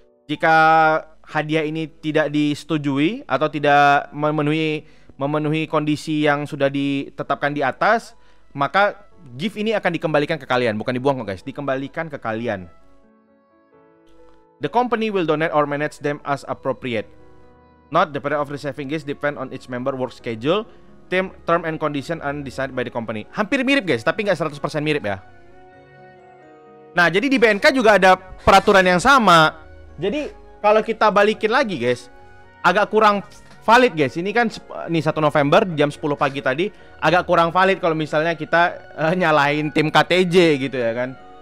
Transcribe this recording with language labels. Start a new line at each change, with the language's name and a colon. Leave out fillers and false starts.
Indonesian: Jika hadiah ini tidak disetujui atau tidak memenuhi kondisi yang sudah ditetapkan di atas, maka gift ini akan dikembalikan ke kalian, bukan dibuang kok guys, dikembalikan ke kalian.
English: The company will donate or manage them as appropriate. Not the period of receiving gifts depend on each member work schedule. Term and condition are decided by the company.
Indonesian: Hampir mirip guys, tapi nggak 100% mirip ya. Nah, jadi di BNK juga ada peraturan yang sama. Jadi kalau kita balikin lagi guys, agak kurang valid guys. Ini kan nih 1 November jam 10 pagi tadi, agak kurang valid kalau misalnya kita nyalahin tim KTJ gitu ya kan.